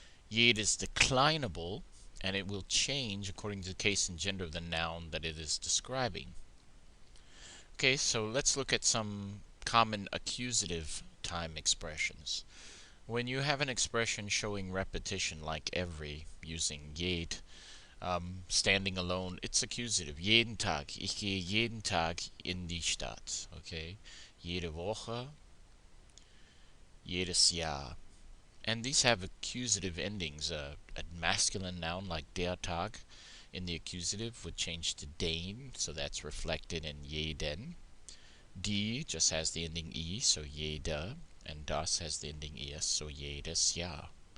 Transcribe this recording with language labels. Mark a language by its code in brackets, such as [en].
[en] Jed is declinable, and it will change according to the case and gender of the noun that it is describing. Okay, so let's look at some common accusative time expressions. When you have an expression showing repetition like every, using jed, standing alone, it's accusative. [de] Jeden Tag. Ich gehe jeden Tag in die Stadt. Okay? Jede Woche. Jedes Jahr. [en] And these have accusative endings. A masculine noun like der Tag in the accusative would change to den, so that's reflected in jeden. Die just has the ending I, so jeder, and das has the ending es, so [de] jedes Jahr.